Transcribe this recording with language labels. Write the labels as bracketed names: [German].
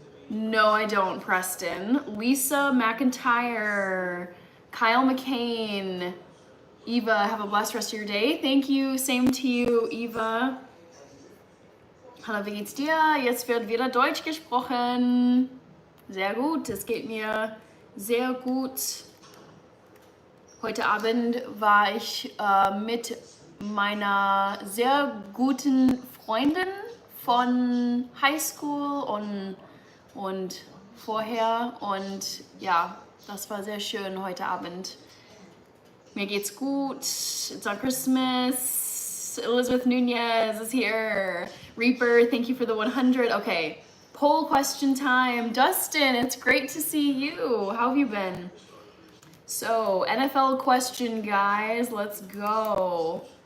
[English] No, I don't, Preston. Lisa McIntyre, Kyle McCain, Eva, have a blessed rest of your day. Thank you, same to you, Eva. [German] Hallo, wie geht's dir? Jetzt wird wieder Deutsch gesprochen. Sehr gut, es geht mir sehr gut. Heute Abend war ich mit meiner sehr guten Freundin von Highschool und vorher und ja, das war sehr schön heute Abend. Mir geht's gut. [English] It's on Christmas. Elizabeth Nunez is here. Reaper, thank you for the 100. Okay, poll question time. Dustin, it's great to see you. How have you been? So, NFL question, guys. Let's go.